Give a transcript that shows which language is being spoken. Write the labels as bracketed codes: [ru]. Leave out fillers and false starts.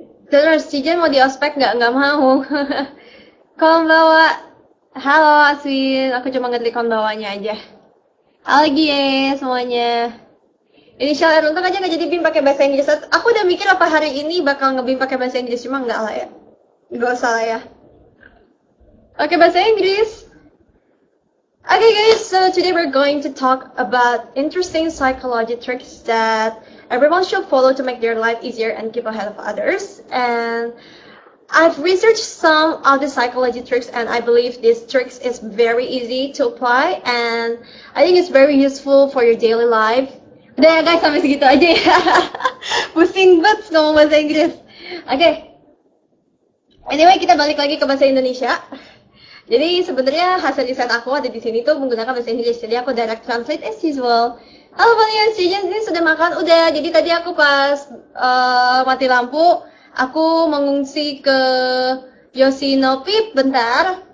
[id] Terus Cijen mau di ospek nggak? Nggak mau. Konbawa. Halo Aswin, aku cuma ngetik konbawanya aja. Halo Gie semuanya. Inisial R untung aja nggak jadi BIM pakai bahasa Inggris. Aku udah mikir apa hari ini bakal nge-BIM pakai bahasa Inggris, cuma nggak lah ya. Nggak usah lah ya. Pakai bahasa Inggris. [en] Okay guys, so today we're going to talk about interesting psychology tricks that everyone should follow to make their life easier and keep ahead of others. And I've researched some of the psychology tricks and I believe these tricks is very easy to apply and I think it's very useful for your daily life. [id] Udah ya guys, sampai segitu aja ya. Pusing banget ngomong bahasa Inggris. Okay. Anyway, kita balik lagi ke bahasa Indonesia. Jadi sebenarnya hasil riset aku ada di sini tuh menggunakan bahasa Inggris. Jadi aku direct translate as usual. Halo kalian, ini sudah makan? Udah. Jadi tadi aku pas mati lampu, aku mengungsi ke Yosinopip bentar.